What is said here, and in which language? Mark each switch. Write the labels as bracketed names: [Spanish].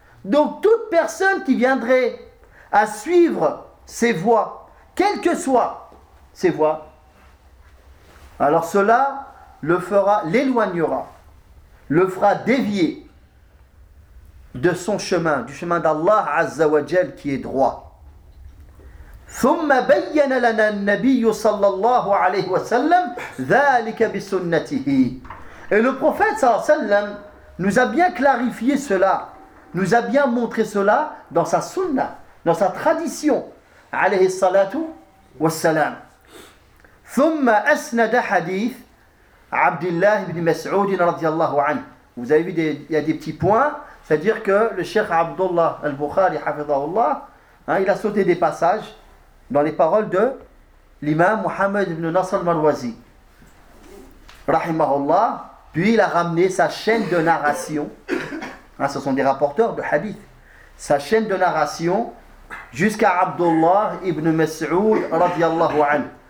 [French] Donc toute personne qui viendrait à suivre ses voies, quelles que soient ses voies, alors cela le fera, l'éloignera, le fera dévier de son chemin, du chemin d'Allah Azza wa Jal qui est droit. [Arabic] ثم بين لنا النبي صلى الله عليه وسلم ذلك بسنته. [French] Et le prophète [Arabic] صلى الله عليه وسلم [French] nous a bien clarifié cela, nous a bien montré cela dans sa sunna, dans sa tradition. [Arabic] عليه الصلاة والسلام. ثم أسند حديث عبد الله بن مسعود رضي الله عنه. [French] Vous avez vu il y a des petits points. C'est-à-dire que le cheikh Abdullah al-Bukhari, hafidhahullah, hein, il a sauté des passages. dans les paroles de l'imam Mohamed ibn Nasr al-Marwazi, rahimahullah. Puis il a ramené sa chaîne de narration, hein, ce sont des rapporteurs de hadith, sa chaîne de narration jusqu'à Abdullah ibn Mas'ud radiyallahu anhu.